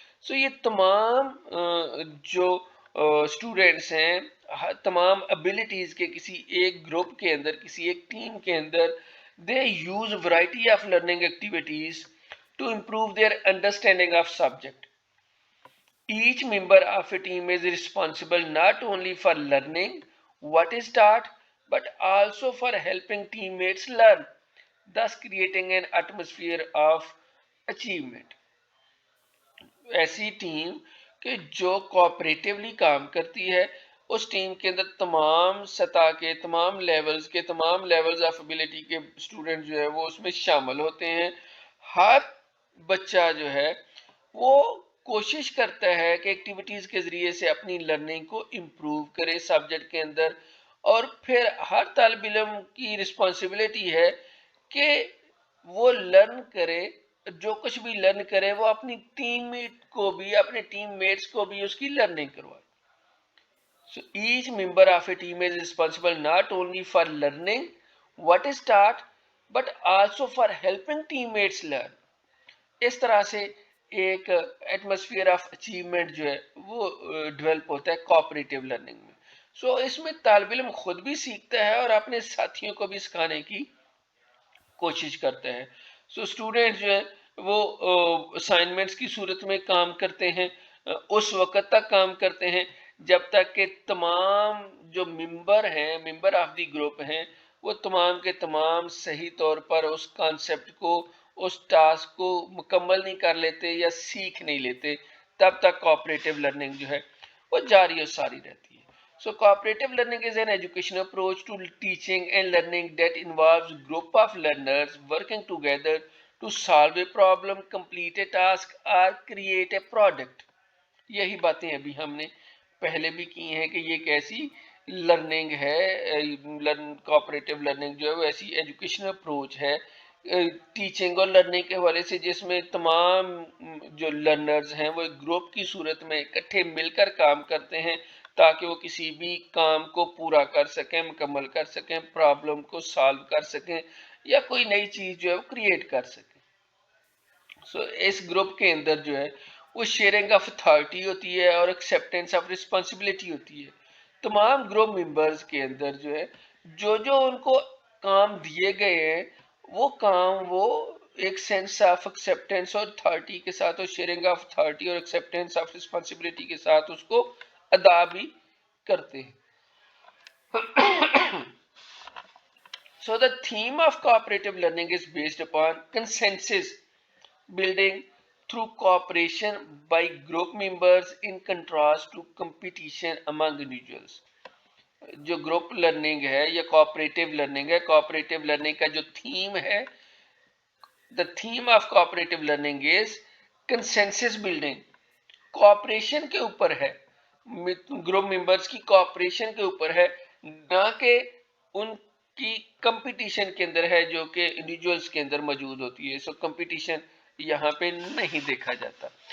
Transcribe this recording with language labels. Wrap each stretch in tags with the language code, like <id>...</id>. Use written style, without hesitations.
<ur>سو یہ تمام جو اسٹوڈنٹس ہیں تمام ابیلٹیز کے کسی ایک گروپ کے اندر، کسی ایک ٹیم کے اندر</ur> <en>they use variety of learning activities to improve their understanding of subject. Each member of a team is responsible not only for learning what is taught but also for helping teammates learn, thus creating an atmosphere of achievement.</en> <ur>ایسی team کہ جو کوآپریٹیولی کام کرتی ہے، اس team کے اندر تمام سطح کے، تمام لیولز کے، تمام لیولز آف ابیلٹی کے اسٹوڈنٹ جو ہے وہ اس میں شامل ہوتے ہیں. ہر بچہ جو ہے وہ کوشش کرتا ہے کہ ایکٹیویٹیز کے ذریعے سے اپنی لرننگ کو امپروو کرے سبجیکٹ کے اندر، اور پھر ہر طالب علم کی رسپانسبلٹی ہے کہ وہ لرن کرے، جو کچھ بھی لرن کرے وہ اپنی ٹیم میٹ کو بھی، اپنے ٹیم میٹس کو بھی اس کی لرننگ کروائے.</ur> <en>So each member of a team is responsible not only for learning what is taught but also for helping teammates learn.</en> <ur>اس طرح سے ایک ایٹماسفیئر آف اچیومنٹ جو ہے وہ ڈیولپ ہوتا ہے کوآپریٹو لرننگ میں. سو اس میں طالب علم خود بھی سیکھتا ہے اور اپنے ساتھیوں کو بھی سکھانے کی کوشش کرتا ہے. سو اسٹوڈنٹ جو ہے وہ اسائنمنٹس کی صورت میں کام کرتے ہیں، اس وقت تک کام کرتے ہیں جب تک کہ تمام جو ممبر ہیں، ممبر آف دی گروپ ہیں، وہ تمام کے تمام صحیح طور پر اس کانسیپٹ کو، اس ٹاسک کو مکمل نہیں کر لیتے یا سیکھ نہیں لیتے، تب تک کوآپریٹو لرننگ جو ہے وہ جاری اور ساری رہتی ہے.</ur> <en>So cooperative learning is an educational approach to teaching and learning that involves group of learners working together to solve a problem, complete a task or create a product.</en> <ur>یہی باتیں ابھی ہم نے پہلے بھی کی ہیں کہ یہ ایک ایسی لرننگ ہے، کوآپریٹو لرننگ جو ہے وہ ایسی ایجوکیشنل اپروچ ہے ٹیچنگ اور لرننگ کے حوالے سے، جس میں تمام جو لرنرز ہیں وہ ایک گروپ کی صورت میں اکٹھے مل کر کام کرتے ہیں تاکہ وہ کسی بھی کام کو پورا کر سکیں، مکمل کر سکیں، پرابلم کو سالو کر سکیں یا کوئی نئی چیز جو ہے وہ کریٹ کر سکیں. سو اس گروپ کے اندر جو ہے وہ شیئرنگ آف اتھارٹی ہوتی ہے اور ایکسیپٹینس آف رسپانسبلٹی ہوتی ہے. تمام گروپ ممبرز کے اندر جو ہے جو ان کو کام دیے گئے ہیں وہ کام وہ ایک سینس آف ایکسیپٹینس اور اتھارٹی کے ساتھ اور شیئرنگ آف اتھارٹی اور ایکسیپٹینس آف رسپانسبلٹی کے ساتھ اس کو ادا بھی کرتے ہیں.</ur> <en>So the theme of cooperative learning is based upon consensus building through cooperation by group members in contrast to competition among individuals.</en> <ur>جو گروپ لرننگ ہے یا کوآپریٹو لرننگ ہے، کوآپریٹو لرننگ کا جو تھیم ہے،</ur> <en>the theme of cooperative learning is consensus building.</en> <ur>Cooperation کے اوپر ہے، گروپ ممبرز کی کوآپریشن کے اوپر ہے، نہ کہ ان کی کمپٹیشن کے اندر ہے جو کہ انڈیویجولز کے اندر موجود ہوتی ہے. سو کمپٹیشن یہاں پہ نہیں دیکھا جاتا.</ur>